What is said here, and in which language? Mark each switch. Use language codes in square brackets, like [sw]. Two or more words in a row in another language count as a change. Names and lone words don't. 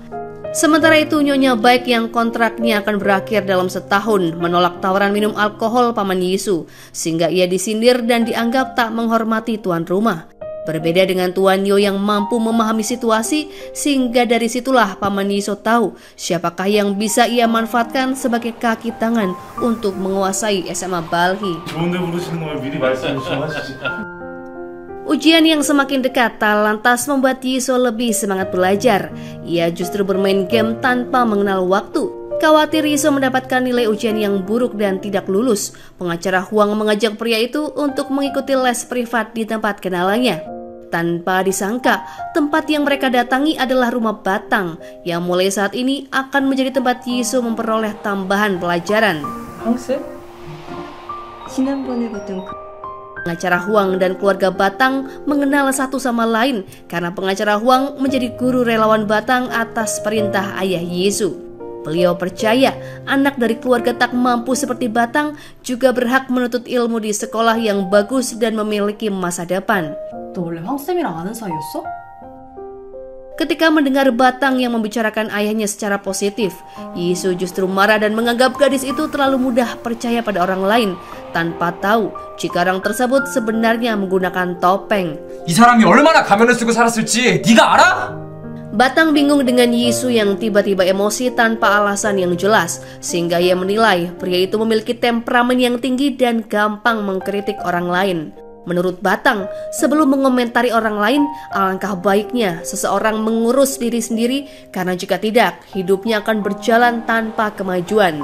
[id] Sementara itu, Nyonya Baik yang kontraknya akan berakhir dalam setahun menolak tawaran minum alkohol Paman Yisu, sehingga ia disindir dan dianggap tak menghormati tuan rumah. Berbeda dengan Tuan Yo yang mampu memahami situasi, sehingga dari situlah Paman Yisu tahu siapakah yang bisa ia manfaatkan sebagai kaki tangan untuk menguasai SMA Balhei. [ko] 좋은데 부르시는 걸 미리 말씀 좀 하시지. [id] Ujian yang semakin dekat tak lantas membuat Yisu lebih semangat belajar. Ia justru bermain game tanpa mengenal waktu. Khawatir Yisu mendapatkan nilai ujian yang buruk dan tidak lulus, pengacara Huang mengajak pria itu untuk mengikuti les privat di tempat kenalannya. Tanpa disangka, tempat yang mereka datangi adalah rumah Batang, yang mulai saat ini akan menjadi tempat Yisu memperoleh tambahan pelajaran. [ko] 황새? 지난번에 봤던 [id] Pengacara Huang dan keluarga Batang mengenal satu sama lain karena pengacara Huang menjadi guru relawan Batang atas perintah ayah Yisu. Beliau percaya anak dari keluarga tak mampu seperti Batang juga berhak menuntut ilmu di sekolah yang bagus dan memiliki masa depan. [ko] 너 원래 황쌤이랑 아는 사이였어? [id] Ketika mendengar Batang yang membicarakan ayahnya secara positif, Yisu justru marah dan menganggap gadis itu terlalu mudah percaya pada orang lain tanpa tahu jika orang tersebut sebenarnya menggunakan topeng. [ko] 이 사람이 얼마나 가면을 쓰고 살았을지 네가 알아? [id] Batang bingung dengan Yisu yang tiba-tiba emosi tanpa alasan yang jelas, sehingga ia menilai pria itu memiliki temperamen yang tinggi dan gampang mengkritik orang lain. Menurut Batang, sebelum mengomentari orang lain, alangkah baiknya seseorang mengurus diri sendiri karena jika tidak, hidupnya akan berjalan tanpa kemajuan.